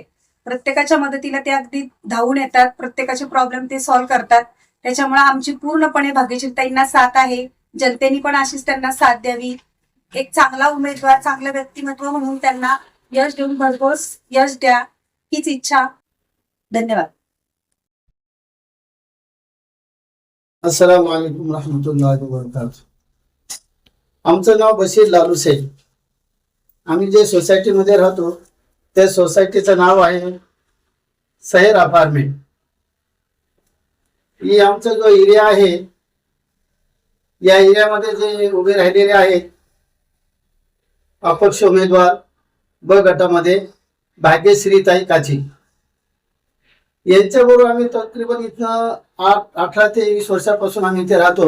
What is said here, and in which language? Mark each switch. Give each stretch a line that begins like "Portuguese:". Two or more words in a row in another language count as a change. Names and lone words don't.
Marathi: प्रत्येकाच्या मदतीला ते अगदी धावून येतात. प्रत्येकाचे प्रॉब्लेम ते सॉल्व्ह करतात. त्याच्यामुळे आमची पूर्णपणे भाग्यश्रीताईंना साथ आहे. जनतेने पण अशीच त्यांना साथ द्यावी. एक चांगला उमेदवार, चांगलं व्यक्तिमत्व म्हणून त्यांना यश देऊन भरघोस यश द्या, हीच इच्छा. धन्यवाद.
Arabic: السلام عليكم رحمة الله وبركاته.
Marathi: आमचं नाव बशीर लालू शेख. आम्ही जे सोसायटीमध्ये राहतो त्या सोसायटीचं नाव आहे सहेर अपार्टमेंट. ही आमचा जो एरिया आहे, या एरियामध्ये जे उभे राहिलेले आहेत अपक्ष उमेदवार ब गटामध्ये भाग्यश्रीताई काची, यांच्याबरोबर आम्ही तकरीबन इथनं 18 ते 20 वर्षापासून आम्ही इथे राहतो.